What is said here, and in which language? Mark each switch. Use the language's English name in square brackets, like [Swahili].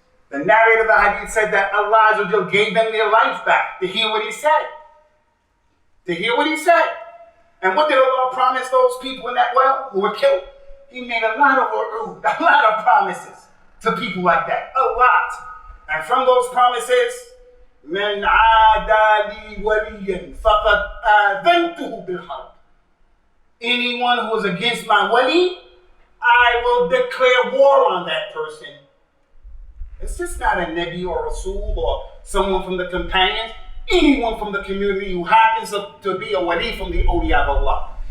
[English] The narrator of the hadith said that Allah gave them their life back to hear what he said. To hear what he said. And what did Allah promise those people in that well who were killed? He made a lot of promises to people like that. A lot. And from those promises, [Arabic] من عادى لي وليا فقد آذنته بالحرب. [English] Anyone who is against my wali, I will declare war on that person. It's just not a Nabi or Rasul or someone from the companions. Anyone from the community who happens to be a wali from the awliya of Allah.